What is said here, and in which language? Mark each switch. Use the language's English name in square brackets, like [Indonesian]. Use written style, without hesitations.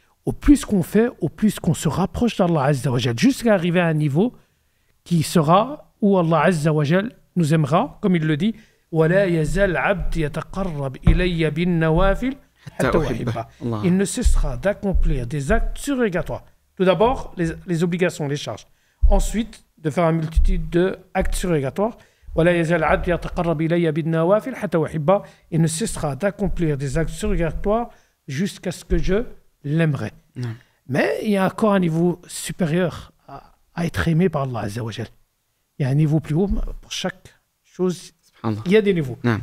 [French] Au plus qu'on fait, au plus qu'on se rapproche d'Allah Azza wa Jal, jusqu'à arriver à un niveau qui sera où Allah Azza wa Jal nous aimera, comme il le dit, [Arabic] وَلَا يَزَلْ عَبْدِ يَتَقَرَّبْ إِلَيَّ بِالنَّوَافِلِ حتى أحبه. [French] Il ne cessera d'accomplir des actes surrogatoires. Tout d'abord, les obligations, les charges. Ensuite, de faire une multitude d'actes surrogatoires. [Arabic] ولا يزال العبد يتقرب إلي بالنوافل حتى أحبه. [French] Il ne cessera d'accomplir des actes surrogatoires jusqu'à ce que je l'aimerai. Mais il y a encore un niveau supérieur à être aimé par Allah Azza wa Jal. Il y a un niveau plus haut pour chaque chose. Il y a des niveaux.